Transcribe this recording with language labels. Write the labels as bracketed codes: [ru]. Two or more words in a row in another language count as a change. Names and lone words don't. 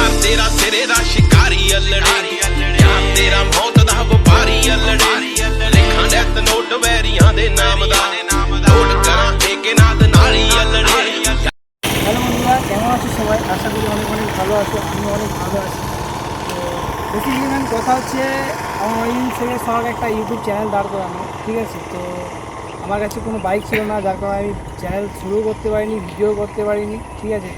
[pa] ਤੇਰਾ ਸਿਰੇ ਦਾ ਸ਼ਿਕਾਰੀ ਅੱਲੜੀ ਯਾਰ ਤੇਰਾ ਮੌਤ ਦਾ ਵਪਾਰੀ ਅੱਲੜੀ ਲਿਖਾਂ [en] death note [pa] ਵੈਰੀਆਂ ਦੇ ਨਾਮ ਦਾ ਨੋਟ ਕਰਾਂ ਠੇਕੇ ਨਾਦ ਨਾਲੀ ਅੱਲੜੀ। [bn] হ্যালো বন্ধুরা, কেমন আছো সবাই? আশা করি অনেক অনেক ভালো আছো। আমি অনেক ভালো আছি। তো বেসিক্যালি ম্যাম কথা হচ্ছে আমার অনেকদিন থেকে শখ একটা ইউটিউব চ্যানেল দাঁড় করানো, ঠিক আছে? তো আমার কাছে কোনো বাইক ছিল না, যার কারণে আমি চ্যানেল শুরু করতে পারিনি, ভিডিও করতে পারিনি, ঠিক আছে?